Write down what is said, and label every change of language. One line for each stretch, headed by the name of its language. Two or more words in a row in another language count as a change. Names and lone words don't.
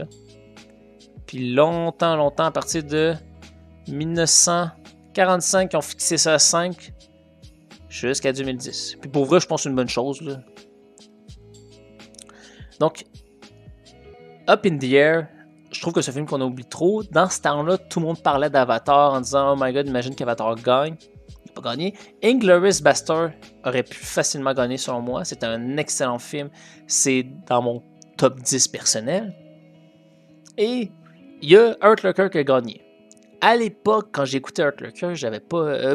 French: Puis longtemps, à partir de 1945, ils ont fixé ça à 5 jusqu'à 2010. Puis pour vrai, je pense que c'est une bonne chose, là. Donc, Up in the Air, je trouve que c'est un film qu'on oublie trop. Dans ce temps-là, tout le monde parlait d'Avatar en disant «
English: Oh my God,
French: imagine qu'Avatar gagne. » Il n'a pas gagné. Inglourious Basterds aurait pu facilement gagner selon moi. C'est un excellent film. C'est dans mon top 10 personnel. Et il y a Hurt Locker qui a gagné. À l'époque, quand j'écoutais Hurt Locker, j'avais pas...